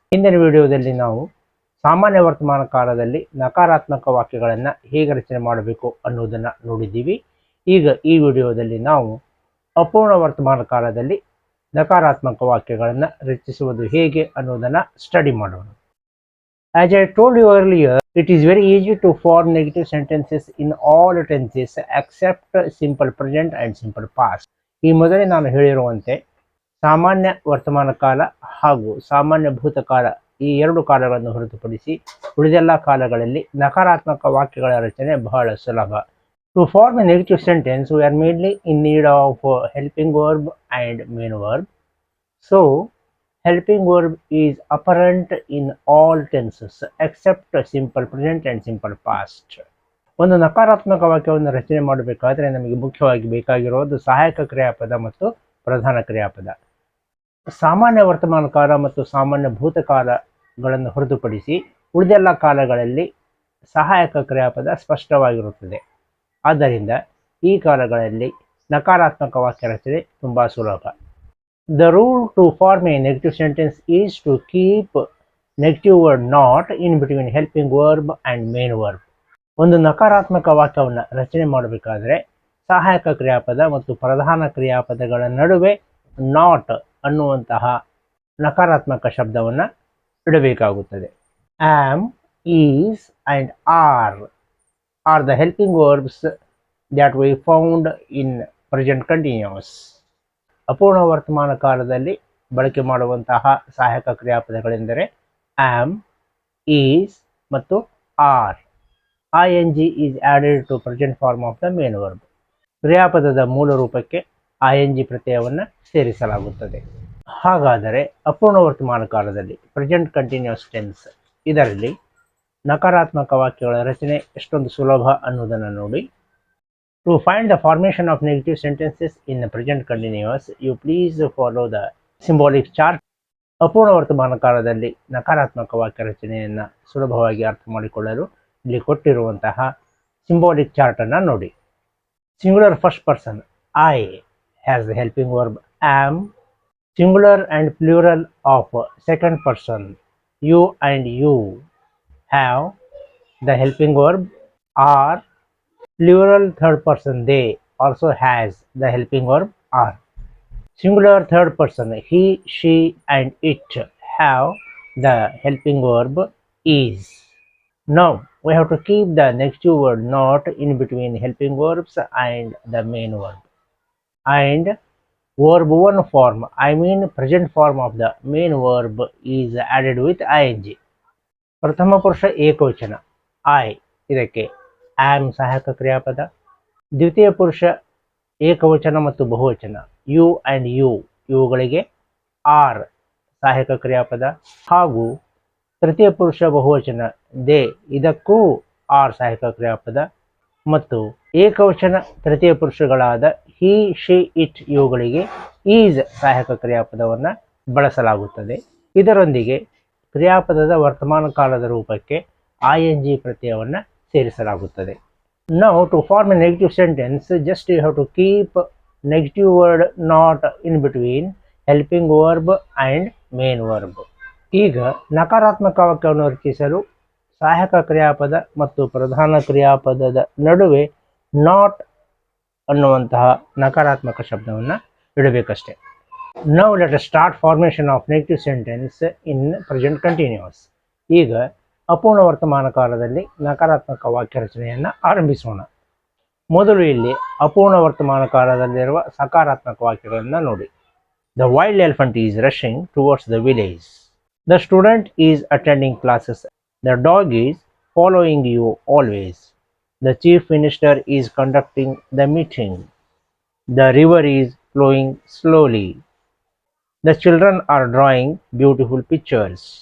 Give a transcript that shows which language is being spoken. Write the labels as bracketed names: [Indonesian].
[Kannada] ಹಿಂದಿನ ವಿಡಿಯೋದಲ್ಲಿ ನಾವು ಸಾಮಾನ್ಯ ವರ್ತಮಾನ ಕಾಲದಲ್ಲಿ ನಕಾರಾತ್ಮಕ ವಾಕ್ಯಗಳನ್ನು ಹೇಗೆ ರಚನೆ ಮಾಡಬೇಕು ಅನ್ನೋದನ್ನು ನೋಡಿದ್ದೀವಿ. ಈಗ ಈ ವಿಡಿಯೋದಲ್ಲಿ ನಾವು ಅಪೂರ್ಣ ವರ್ತಮಾನ ಕಾಲದಲ್ಲಿ ನಕಾರಾತ್ಮಕ ವಾಕ್ಯಗಳನ್ನು ರಚಿಸುವುದು ಹೇಗೆ ಅನ್ನೋದನ್ನು ಸ್ಟಡಿ ಮಾಡೋಣ. [English] As I told you earlier, it is very easy to form negative sentences in all tenses except simple present and simple past. [Kannada] ಈ ಮೊದಲೇ ನಾನು ಹೇಳಿರುವಂತೆ ಸಾಮಾನ್ಯ ವರ್ತಮಾನ ಕಾಲ ಹಾಗೂ ಸಾಮಾನ್ಯ ಭೂತಕಾಲ ಈ ಎರಡು ಕಾಲಗಳನ್ನು ಹೊರತುಪಡಿಸಿ ಉಳಿದೆಲ್ಲ ಕಾಲಗಳಲ್ಲಿ ನಕಾರಾತ್ಮಕ ವಾಕ್ಯಗಳ ರಚನೆ ಬಹಳ ಸುಲಭ. [English] To form a negative sentence, we are mainly in need of helping verb and main verb. So, helping verb is apparent in all tenses except simple present and simple past. [Kannada] ಒಂದು ನಕಾರಾತ್ಮಕ ವಾಕ್ಯವನ್ನು ರಚನೆ ಮಾಡಬೇಕಾದ್ರೆ ನಮಗೆ ಮುಖ್ಯವಾಗಿ ಬೇಕಾಗಿರೋದು ಸಹಾಯಕ ಕ್ರಿಯಾಪದ ಮತ್ತು ಪ್ರಧಾನ ಕ್ರಿಯಾಪದ. ಸಾಮಾನ್ಯ ವರ್ತಮಾನ ಕಾಲ ಮತ್ತು ಸಾಮಾನ್ಯ ಭೂತಕಾಲಗಳನ್ನು ಹೊರತುಪಡಿಸಿ ಉಳಿದೆಲ್ಲ ಕಾಲಗಳಲ್ಲಿ ಸಹಾಯಕ ಕ್ರಿಯಾಪದ ಸ್ಪಷ್ಟವಾಗಿರುತ್ತದೆ. ಆದ್ದರಿಂದ ಈ ಕಾಲಗಳಲ್ಲಿ ನಕಾರಾತ್ಮಕ ವಾಕ್ಯ ರಚನೆ ತುಂಬ ಸುಲಭ. [English] The rule to form a negative sentence is to keep negative word not in between helping verb and main verb. [Kannada] ಒಂದು ನಕಾರಾತ್ಮಕ ವಾಕ್ಯವನ್ನು ರಚನೆ ಮಾಡಬೇಕಾದ್ರೆ ಸಹಾಯಕ ಕ್ರಿಯಾಪದ ಮತ್ತು ಪ್ರಧಾನ ಕ್ರಿಯಾಪದಗಳ ನಡುವೆ ನಾಟ್ ಅನ್ನುವಂತಹ ನಕಾರಾತ್ಮಕ ಶಬ್ದವನ್ನು ಇಡಬೇಕಾಗುತ್ತದೆ. [English] Am, is and are the helping verbs that we found in present continuous. [Kannada] ಅಪೂರ್ಣ ವರ್ತಮಾನ ಕಾಲದಲ್ಲಿ ಬಳಕೆ ಮಾಡುವಂತಹ ಸಹಾಯಕ ಕ್ರಿಯಾಪದಗಳೆಂದರೆ ಆಮ್, ಈಸ್ ಮತ್ತು R. [English] ing is added to present form of the main verb. [Kannada] ಕ್ರಿಯಾಪದದ ಮೂಲ ರೂಪಕ್ಕೆ ing ಪ್ರತ್ಯಯವನ್ನು ಸೇರಿಸಲಾಗುತ್ತದೆ. ಹಾಗಾದರೆ ಅಪೂರ್ಣ ವರ್ತಮಾನ ಕಾಲದಲ್ಲಿ ಪ್ರೆಸೆಂಟ್ ಕಂಟಿನ್ಯೂಸ್ ಟೆನ್ಸ್ ಇದರಲ್ಲಿ ನಕಾರಾತ್ಮಕ ವಾಕ್ಯಗಳ ರಚನೆ ಎಷ್ಟೊಂದು ಸುಲಭ ಅನ್ನೋದನ್ನು ನೋಡಿ. [English] To find the formation of negative sentences in the present continuous, you please follow the symbolic chart. [Kannada] ಅಪೂರ್ಣ ವರ್ತಮಾನ ಕಾಲದಲ್ಲಿ ನಕಾರಾತ್ಮಕ ವಾಕ್ಯ ರಚನೆಯನ್ನು ಸುಲಭವಾಗಿ ಅರ್ಥ ಮಾಡಿಕೊಳ್ಳಲು ಇಲ್ಲಿ ಕೊಟ್ಟಿರುವಂತಹ ಸಿಂಬಾಲಿಕ್ ಚಾರ್ಟ್ ಅನ್ನು ನೋಡಿ. [English] Singular first person I has the helping verb am. Singular and plural of second person you and you have the helping verb are. Plural third person they also has the helping verb are. Singular third person he, she and it have the helping verb is. Now we have to keep the negative word not in between helping verbs and the main verb. And verb one form, I mean present form of the main verb is added with ing. [Kannada] ಪ್ರಥಮ ಪುರುಷ ಏಕವಚನ I ಇದಕ್ಕೆ am ಸಹಾಯಕ ಕ್ರಿಯಾಪದ. ದ್ವಿತೀಯ ಪುರುಷ ಏಕವಚನ ಮತ್ತು ಬಹುವಚನ ಯು ಆ್ಯಂಡ್ ಯು ಇವುಗಳಿಗೆ ಆರ್ ಸಹಾಯಕ ಕ್ರಿಯಾಪದ. ಹಾಗೂ ತೃತೀಯ ಪುರುಷ ಬಹುವಚನ ದೇ ಇದಕ್ಕೂ ಆರ್ ಸಹಾಯಕ ಕ್ರಿಯಾಪದ. ಮತ್ತು ಏಕವಚನ ತೃತೀಯ ಪುರುಷಗಳಾದ ಹಿ, ಶಿ, ಇಟ್ ಇವುಗಳಿಗೆ ಈಸ್ ಸಹಾಯಕ ಕ್ರಿಯಾಪದವನ್ನು ಬಳಸಲಾಗುತ್ತದೆ. ಇದರೊಂದಿಗೆ ಕ್ರಿಯಾಪದದ ವರ್ತಮಾನ ಕಾಲದ ರೂಪಕ್ಕೆ ing ಪ್ರತ್ಯಯವನ್ನು ಸೇರಿಸಲಾಗುತ್ತದೆ. [English] Now to form a negative sentence, just you have to keep negative word not in between helping verb and main verb. [Kannada] ಈಗ ನಕಾರಾತ್ಮಕ ವಾಕ್ಯವನ್ನು ರಚಿಸಲು ಸಹಾಯಕ ಕ್ರಿಯಾಪದ ಮತ್ತು ಪ್ರಧಾನ ಕ್ರಿಯಾಪದದ ನಡುವೆ ನಾಟ್ ಅನ್ನುವಂತಹ ನಕಾರಾತ್ಮಕ ಶಬ್ದವನ್ನು ಇಡಬೇಕಷ್ಟೆ. [English] Now let us start formation of negative sentence in present continuous. [Kannada] ಈಗ ಅಪೂರ್ಣ ವರ್ತಮಾನ ಕಾಲದಲ್ಲಿ ನಕಾರಾತ್ಮಕ ವಾಕ್ಯ ರಚನೆಯನ್ನು ಆರಂಭಿಸೋಣ. ಮೊದಲು ಇಲ್ಲಿ ಅಪೂರ್ಣ ವರ್ತಮಾನ ಕಾಲದಲ್ಲಿರುವ ಸಕಾರಾತ್ಮಕ ವಾಕ್ಯಗಳನ್ನು ನೋಡಿ. [English] The wild elephant is rushing towards the village. The student is attending classes. The dog is following you always. The chief minister is conducting the meeting. The river is flowing slowly. The children are drawing beautiful pictures.